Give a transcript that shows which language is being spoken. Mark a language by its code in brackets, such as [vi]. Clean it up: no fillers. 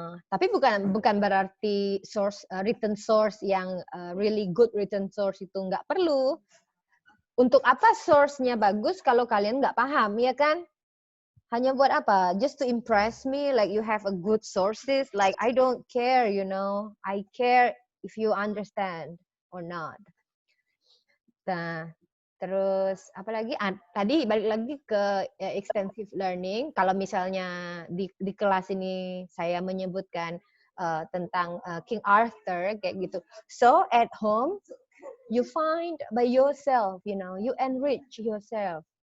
[id] Tapi bukan berarti [en] written source [id] yang [en] really good written source [id] itu nggak perlu. Untuk apa source-nya bagus kalau kalian nggak paham, ya kan? Hanya buat apa? [en] Just to impress me, like you have a good sources. Like I don't care, you know. I care if you understand or not. [id] Nah, terus apalagi? Tadi balik lagi ke extensive learning. Kalau misalnya di kelas ini saya menyebutkan tentang King Arthur kayak gitu. [en] So at home you find by yourself, you know, you enrich yourself.